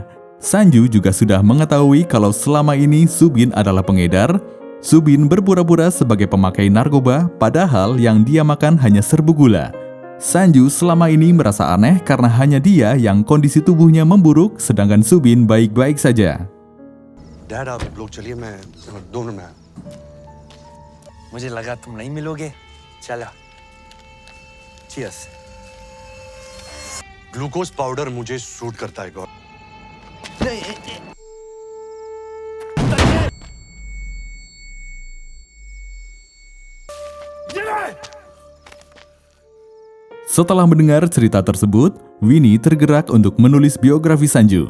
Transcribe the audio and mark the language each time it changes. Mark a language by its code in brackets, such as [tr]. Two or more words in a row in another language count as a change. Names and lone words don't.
[id] Sanju juga sudah mengetahui kalau selama ini Subin adalah pengedar. Subin berpura-pura sebagai pemakai narkoba, padahal yang dia makan hanya serbuk gula. Sanju selama ini merasa aneh karena hanya dia yang kondisi tubuhnya memburuk, sedangkan Subin baik-baik saja. [hi] डैड आप लोग चलिए मैं 2 मिनट में आया। मुझे लगा तुम नहीं मिलोगे। चलो, चीयर्स। [en] glucose powder [hi] मुझे सूट करता है गॉड। [id] Setelah mendengar cerita tersebut, Winnie tergerak untuk menulis biografi Sanju.